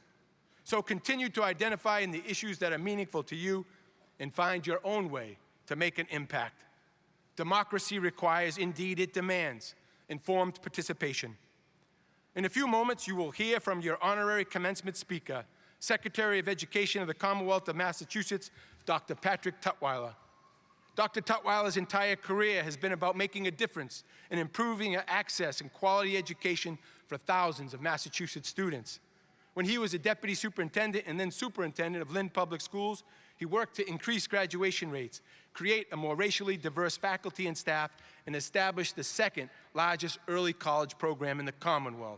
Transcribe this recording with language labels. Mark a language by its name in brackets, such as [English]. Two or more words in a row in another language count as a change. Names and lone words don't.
[English] So continue to identify in the issues that are meaningful to you and find your own way to make an impact. Democracy requires, indeed it demands, informed participation. In a few moments, you will hear from your honorary commencement speaker, Secretary of Education of the Commonwealth of Massachusetts, Dr. Patrick Tutwiler. Dr. Tutwiler's entire career has been about making a difference in improving access and quality education for thousands of Massachusetts students. When he was a deputy superintendent and then superintendent of Lynn Public Schools, he worked to increase graduation rates, create a more racially diverse faculty and staff, and establish the second largest early college program in the Commonwealth.